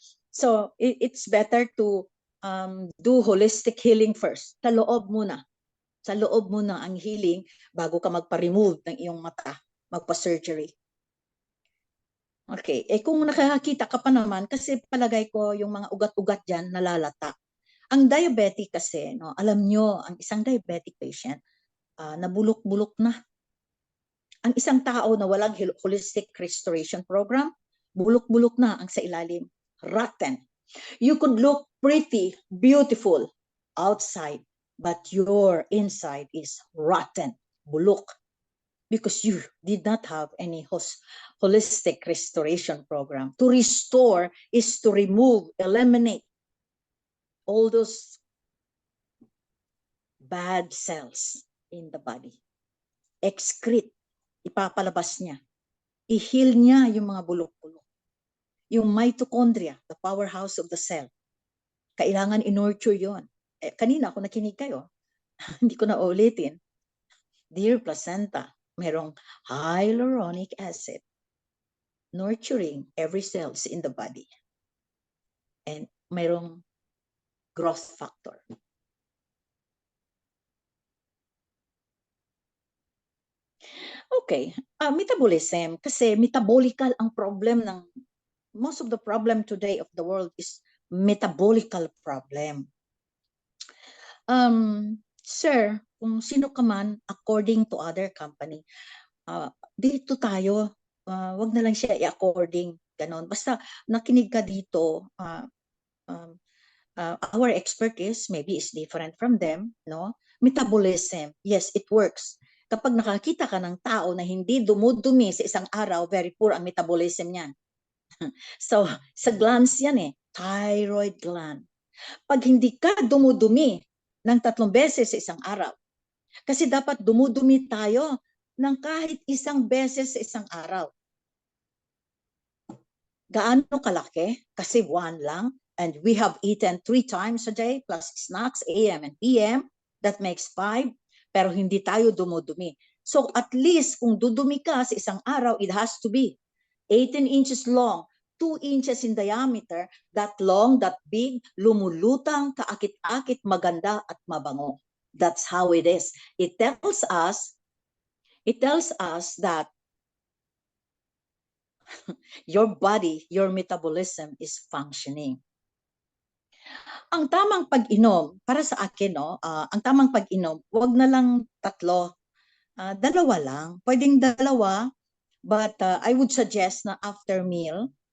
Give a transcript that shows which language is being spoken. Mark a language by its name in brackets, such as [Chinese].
[English] So, it's better to do holistic healing first. [Filipino] Sa loob muna. Sa loob muna ang healing bago ka magpa-remove ng iyong mata, magpa-surgery. Okay, kung nakakita ka pa naman, kasi palagay ko yung mga ugat-ugat dyan nalalata. Ang diabetic kasi, no, alam nyo, ang isang diabetic patient, nabulok-bulok na. Ang isang tao na walang holistic restoration program, bulok-bulok na ang sa ilalim. [English] Rotten. You could look pretty, beautiful outside, but your inside is rotten, bulok. Because you did not have any holistic restoration program. To restore is to remove, eliminate all those bad cells in the body. [Filipino] Excrete, ipapalabas niya. I-heal niya yung mga bulok-bulok. [English] Yung mitochondria, the powerhouse of the cell. [Filipino] Kailangan in-nurture yun. Kanina ako nakinig kayo, hindi ko na ulitin. Dear placenta, merong hyaluronic acid [English] nurturing every cells in the body. And mayroong growth factor. Okay, metabolism. Kasi metabolical ang problem ng, most of the problem today of the world is metabolical problem. [Filipino] Sir, kung sino ka man, according to other company, dito tayo, wag na lang siya i-according, ganon. Basta nakinig ka dito, [English] our expertise maybe is different from them, no? Metabolism, yes, it works. [Filipino] Kapag nakakita ka ng tao na hindi dumudumi sa isang araw, very poor ang metabolism niyan. So, sa glands yan eh, thyroid gland. Pag hindi ka dumudumi ng 3 beses sa isang araw, kasi dapat dumudumi tayo ng kahit 1 beses sa isang araw. Gaano kalaki? Kasi 1 lang. [English] And we have eaten 3 times a day plus snacks, AM and PM. That makes 5. [Filipino] Pero hindi tayo dumudumi. [English] So at least [Filipino] kung dudumi ka sa isang araw, [English] it has to be 18 inches long, 2 inches in diameter, that long, that big, [Filipino] lumulutang, kaakit-akit, maganda at mabango. [English] That's how it is. It tells us that your body, your metabolism is functioning. [Filipino] Ang tamang pag-inom, para sa akin, no, ang tamang pag-inom, wag na lang 3, 2 lang. Pwedeng 2, [English] but I would suggest na after meal.